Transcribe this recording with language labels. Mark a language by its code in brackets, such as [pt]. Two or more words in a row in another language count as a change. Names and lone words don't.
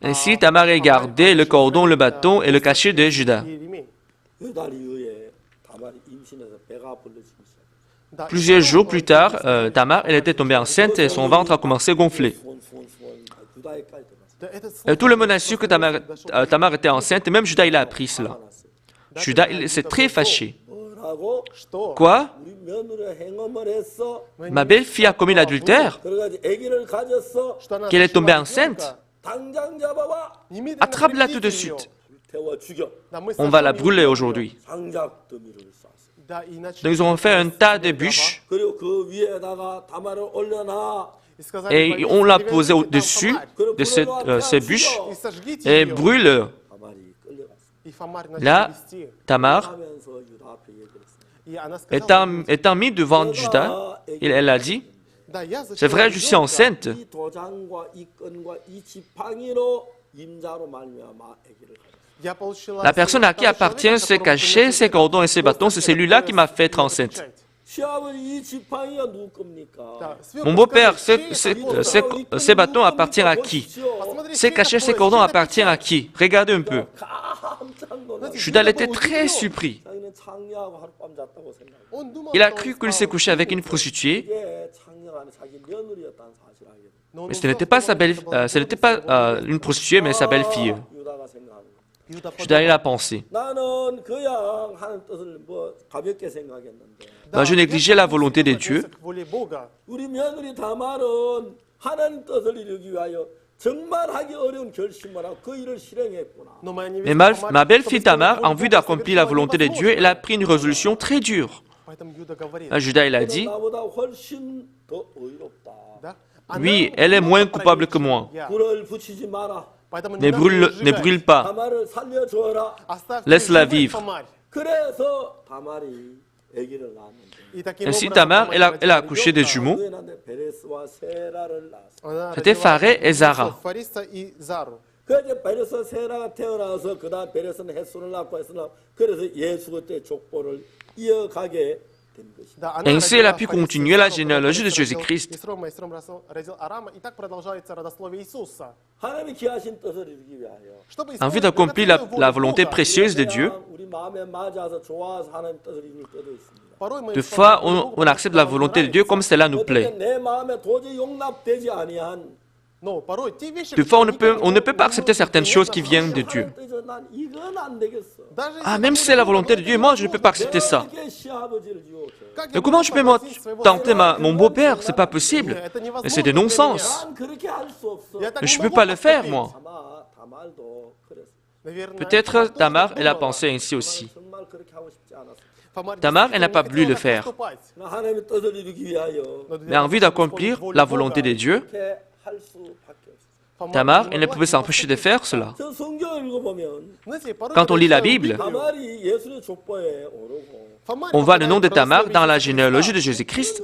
[fr] Ainsi, Tamar a gardé le cordon, le bâton et le cachet de Judas. [ko] 몇달 이후에 다말이 임신해서 배가 불러지기 시작했어요. [fr] Plusieurs jours plus tard, Tamar, elle était tombée enceinte et son ventre a commencé à gonfler. [ko] 유다에까지 들어갔어요. [fr] Tout le monde a su que Tamar était enceinte et même Judas, il a appris cela. Judas, il s'est très fâché. [ko] 뭐라고? [fr] Quoi? [ko] 우리 며느리가 행음을 했어. [fr] Ma belle-fille a commis l'adultère? [ko] 그래가지고 아기를 가졌어. [fr] Qu'elle est tombée enceinte? [ko] 당장 잡아와. [fr] Attrape-la tout de suite. [ko] 태워 죽여. [fr] On va la brûler aujourd'hui. [ko] 장작 더미를 쌌어요. [fr] Donc ils ont fait un tas de bûches [ko] 그리고 그 위에다가 다말을 올려놔. [fr] et on l'a posé au-dessus de ces bûches et brûle. [ko] 다말이 끌려갔어요. [fr] Là, Tamar, [ko] 하면서 유다 앞에 얘기를 했어요. [fr] étant mis devant Judas, elle a dit, c'est vrai, je suis enceinte. [ko] 이 도장과 이 끈과 이 지팡이로 임자로 말미암아 아기를 가졌어요. [fr] La personne à qui appartiennent ces cachets, ces cordons et ces bâtons, c'est celui-là qui m'a fait être enceinte. [ko] 시아버지 이 지팡이가 누구 겁니까? [fr] Mon beau-père, ces bâtons appartiennent à qui? Ces cachets, ces cordons appartiennent à qui? Regardez un peu. [ko] 깜짝 놀랐어요. [fr] Judas était très surpris. [ko] 자기는 창녀하고 하룻밤 잤다고 생각해요. [fr] Il a cru qu'il s'est couché avec une prostituée, [ko] 이게 창녀가 아니라 자기 며느리였다는 사실을 알게 돼요. [fr] mais ce n'était pas une prostituée, mais sa belle-fille. [ko] 유다가 생각하는 거예요. [fr] Judas, il a pensé. [ko] 나는 그냥 하는 뜻을 뭐 가볍게 생각했는데 [fr] Je négligeais la volonté de Dieu. [ko] 우리 며느리 다말은 하나님 뜻을 이루기 위하여 정말 하기 어려운 결심을 하고 그 일을 실행했구나. [fr] Mais ma belle-fille Tamar, en vue d'accomplir la volonté de Dieu, elle a pris une résolution très dure. Judas, il a dit, [ko] 나보다 훨씬 더 의롭다. [fr] oui, elle est moins coupable que moi. [ko] 불을 붙이지 마라. [fr] Ne brûle pas. [ko] 다말을 살려줘라. [fr] Laisse-la vivre. [ko] 그래서 다말이 아기를 낳았는데 [fr] Ainsi, Tamar, elle a accouché des jumeaux. [ko] 부인한테 베레스와 세라를 낳았어. [fr] C'était Pharé et Zara. [ko] 그래서 베레스와 세라가 태어나서 그다음 베레스는 햇손을 낳고 했으나 그래서 예수 그때 족보를 이어가게 된 것이다. [fr] Ainsi, elle a pu continuer la généalogie de Jésus-Christ. [ko] 하나님이 기하신 뜻을 이루기 위하여 [fr] En vue d'accomplir la volonté précieuse de Dieu, [ko] 우리 마음에 맞아서 좋아서 하나님 뜻을 이룰 때도 있습니다. [fr] des fois, on accepte la volonté de Dieu comme cela nous plaît. [ko] 내 마음에 도저히 용납되지 아니한 [fr] Des fois, on ne peut pas accepter certaines choses qui viennent de Dieu. [ko] 뜻은 난 이건 안 되겠어. [fr] Ah, même si c'est la volonté de Dieu, moi, je ne peux pas accepter ça. [ko] 이렇게 시아버지를 유혹해. [fr] Mais comment je peux tenter mon beau-père? C'est pas possible. C'est des non-sens. [ko] 난 그렇게 할 수 없어. [fr] Je ne peux pas le faire, moi. [ko] 아마 다말도 그랬어. [fr] Peut-être Tamar, elle a pensé ainsi aussi. [ko] 정말 그렇게 하고 싶지 않았어. [fr] Tamar, elle n'a pas voulu le faire. [ko] 하나님의 뜻을 이루기 위하여 [fr] Mais en vue d'accomplir la volonté de Dieu, [ko] 그렇게 할 수밖에 없어. [fr] Tamar, elle ne pouvait s'empêcher de faire cela. [ko] 저 성경을 읽어보면 [fr] Quand on lit la Bible, [ko] 다말이 예수의 족보에 오르고 [fr] on voit le nom de Tamar dans la généalogie de Jésus-Christ.